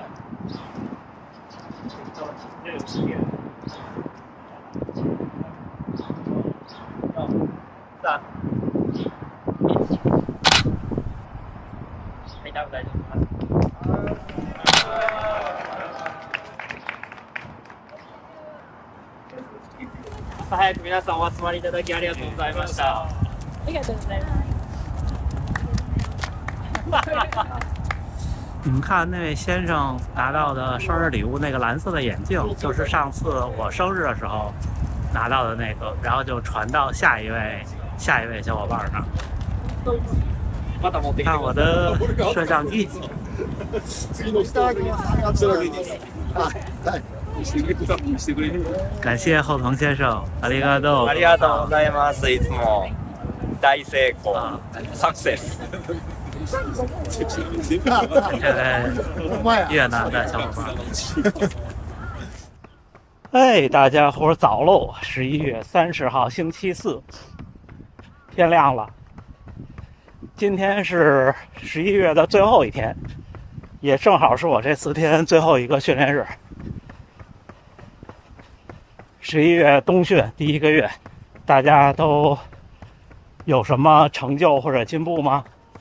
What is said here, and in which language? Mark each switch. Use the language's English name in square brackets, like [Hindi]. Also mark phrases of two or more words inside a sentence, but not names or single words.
[Japanese] さあ、はい、大丈夫です。早く皆さんお集まりいただきありがとうございました。ありがとうございます。 [Chinese] 你们看那位先生拿到的生日礼物，那个蓝色的眼镜，就是上次我生日的时候拿到的那个，然后就传到下一位小伙伴那儿。看我的摄像机。 [Japanese] 次の下着 [Chinese] 感谢后藤先生，ありがとう。 [Japanese] ありがとうございます。いつも大成功、サクセス。 [Chinese] 这位越南的小伙伴。哎，大家伙早喽！11月30号星期四，天亮了。今天是11月的最后一天，也正好是我这4天最后一个训练日。11月冬训第1个月，大家都有什么成就或者进步吗？